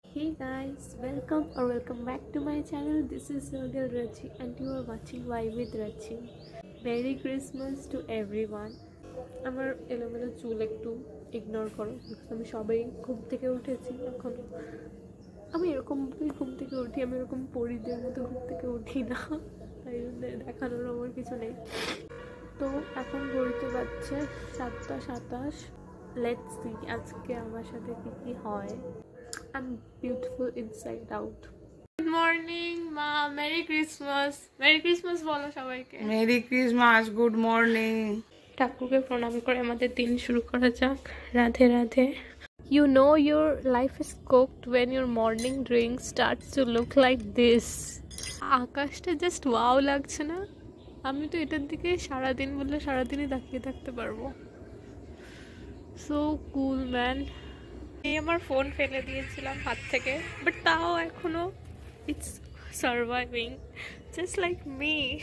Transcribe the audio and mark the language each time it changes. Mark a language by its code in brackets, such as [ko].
[en] Hey guys, welcome back to my channel. This is your girl Rachi and you are watching Why with Rachi. Merry Christmas to everyone. [bn] আমার এলোমেলো চুল একটু ignore করো, আমি সবাই ঘুম থেকে উঠেছি এখন। আমি এরকম ঘুম থেকে উঠি, আমি এরকম পরিদের মতো ঘুম থেকে উঠি না, তাই জন্য দেখানোর আমার কিছু নেই। তো এখন ঘড়িতে বাজছে 7:27। [en] let's see [bn] আজকে আমার সাথে কি হয়। [en] I'm beautiful inside out. Good morning, Ma. Merry Christmas. Merry Christmas [bn] বলো সবাইকে। [en] Merry Christmas. Good morning. [bn] ঠাকুরকে প্রণাম করে আমাদের দিন শুরু করা যাক। Radhe Radhe. [en] You know your life is cooked when your morning drink starts to look like this. [bn] আকাশটা জাস্ট ওয়াও লাগছে না? আমি তো এটার দিকে সারাদিন বললে সারাদিনই তাকিয়ে থাকতে পারবো। [en] So cool man. [bn] আমার ফোন ফেলে দিয়েছিলাম হাত থেকে, বাট তাও এখনো [en] It's surviving just like me.